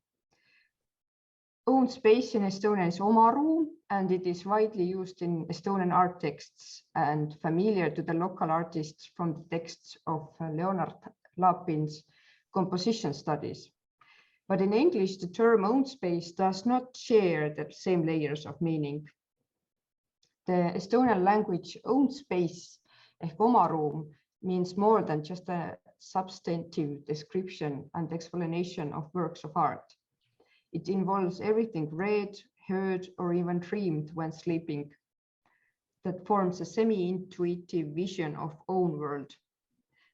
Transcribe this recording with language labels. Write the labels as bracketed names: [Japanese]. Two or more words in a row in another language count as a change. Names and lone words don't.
[English] Own space in Estonia is oma room, and it is widely used in Estonian art texts and familiar to the local artists from the texts of Leonard Lapin's composition studies. But in English, the term own space does not share the same layers of meaning. The Estonian language own space, [Estonian] ehk oma ruum, [English] means more than just a substantive description and explanation of works of art. It involves everything read, heard, or even dreamed when sleeping that forms a semi-intuitive vision of own world.